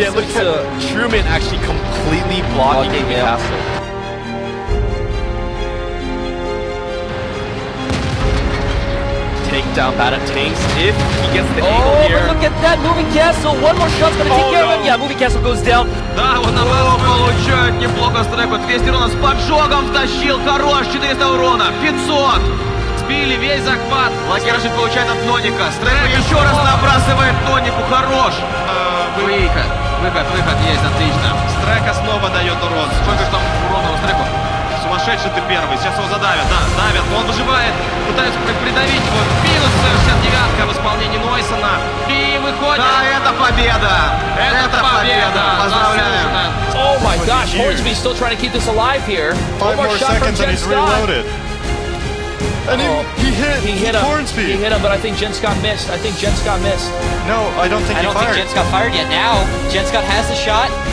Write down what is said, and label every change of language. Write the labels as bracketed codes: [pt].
[en] Yeah, look at Truman actually completely blocking the castle. Take down Batatanks if he gets the angle here. But look at that moving castle. One more shot's gonna take care of him. Yeah, moving castle goes down. [ru] Да, вот наоборот получает неплохо Стреку. 200 урона с поджогом втащил. Хорош, 400 урона. 500. Сбили весь захват. Лакершин получает от Ноника. Стреку еще раз набрасывает Нонику. Хорош. Выход. Выход есть, отлично. Стрека снова дает урон. Сколько же там урона у Стреку? Сумасшедший ты первый. Сейчас его задавят. Да, давят. Он выживает. Пытаются придавить его. Минус 69-ка в исполнении Нойсона. И выходит. Да, это победа. Это победа. Поздравляем. [en] Oh my gosh, Hornsby still trying to keep this alive here. 5 more seconds and he's reloaded. And he hit Hornsby. He hit him, but I think Jen Scott missed. No, I don't think he fired. Jen Scott fired yet. Now, Jen Scott has the shot.